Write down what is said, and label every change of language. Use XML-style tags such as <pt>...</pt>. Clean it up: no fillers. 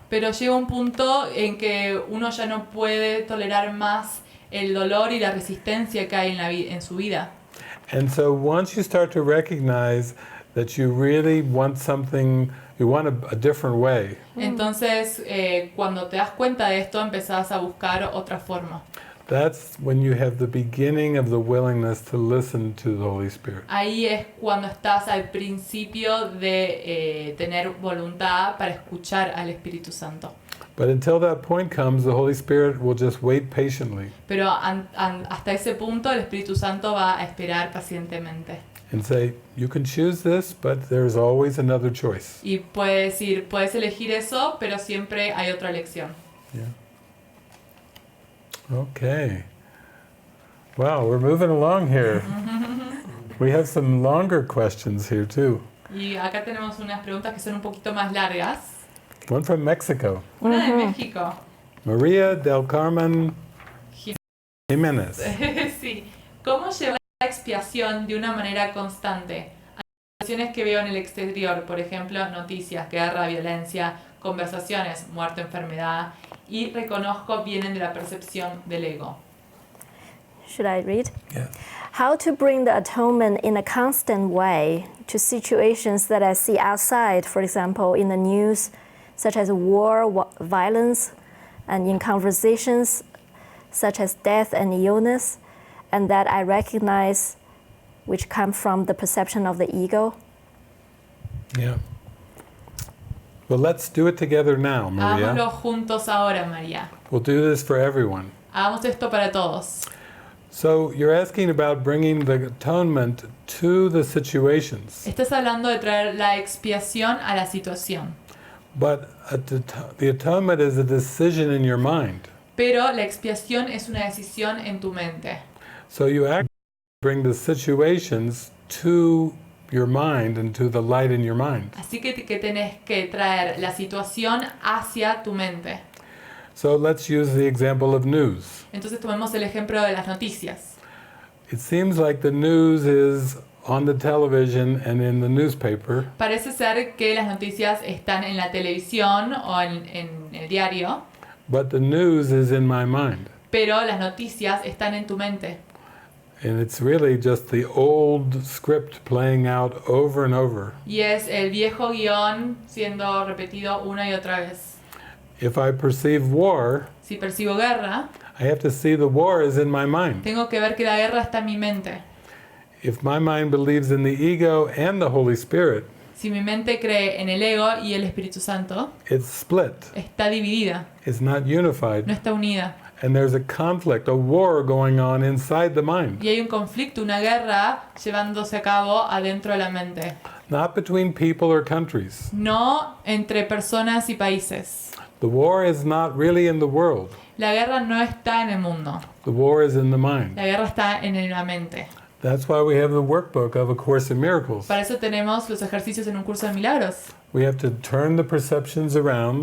<es>Pero llega un punto en que uno ya no puede tolerar más el dolor y la resistencia que hay en su vida.</es> <en>And so once you start to recognize that you really want something, you want a different way,</en> <es>Entonces, cuando te das cuenta de esto, empezás a buscar otra forma.</es> <en>that's when you have the beginning of the willingness to listen to the Holy Spirit.</en> <es>Ahí es cuando estás al principio de tener voluntad para escuchar al Espíritu Santo.</es> <en>But until that point comes, the Holy Spirit will just wait patiently</en> <es>Pero hasta ese punto el Espíritu Santo va a esperar pacientemente.</es> <en>and say, you can choose this, but there's always another choice.</en> <es>Y puede decir, puedes elegir eso, pero siempre hay otra elección.</es> <en>Yeah. Okay. Wow, we're moving along here. We have some longer questions here too.</en> <es>Y acá tenemos unas preguntas que son un poquito más largas.</es> <en>One from Mexico.</en> <es>Una de México. Maria del Carmen Jiménez. Sí. ¿Cómo llevar la expiación de una manera constante a las situaciones que veo en el exterior? Por ejemplo, noticias, guerra, violencia, conversaciones, muerte, enfermedad, y reconozco vienen de la percepción del ego.</es> <en>Should I read? Yeah. How to bring the atonement in a constant way to situations that I see outside, for example, in the news, such as war, violence, and in conversations such as death and illness, and that I recognize which come from the perception of the ego. Yeah. Well, let's do it together now,</en> <es>Hagámoslo</es> <en>Maria.</en> <es>juntos ahora, María.</es> <en>We'll do this for everyone.</en> <es>Hagamos esto para todos.</es> <en>So you're asking about bringing the atonement to the situations,</en> <es>Estás hablando de traer la expiación a la situación,</es> <en>but the atonement is a decision in your mind.</en> <es>pero la expiación es una decisión en tu mente.</es> <en>So you actually bring the situations to your mind and to the light in your mind.</en> <es>Así que tenés que traer la situación hacia tu mente.</es> <en>So let's use the example of news.</en> <es>Entonces tomemos el ejemplo de las noticias.</es> <en>It seems like the news is on the television and in the newspaper,</en> <es>Parece ser que las noticias están en la televisión o en el diario,</es> <en>but the news is in my mind.</en> <es>pero las noticias están en tu mente.</es> <en>And it's really just the old script playing out over and over.</en> <es>Y es el viejo guión siendo repetido una y otra vez.</es> <en>If I perceive war,</en> <es>Si percibo guerra,</es> <en>I have to see the war is in my mind.</en> <es>tengo que ver que la guerra está en mi mente.</es> <en>If my mind believes in the ego and the Holy Spirit,</en> <es>Si mi mente cree en el ego y el Espíritu Santo,</es> <en>it's split.</en> <es>está dividida,</es> <en>It's not unified.</en> <es>no está unida.</es> <en>And there's a conflict, a war going on inside the mind.</en> <es>Y hay un conflicto, una guerra llevándose a cabo adentro de la mente.</es> <en>Not between people or countries.</en> <es>No entre personas y países.</es> <en>The war is not really in the world.</en> <es>La guerra no está en el mundo.</es> <en>The war is in the mind.</en> <es>La guerra está en la mente.</es> <en>That's why we have the workbook of A Course in Miracles.</en> <es>Para eso tenemos los ejercicios en un curso de milagros.</es> <en>We have to turn the perceptions around,</en>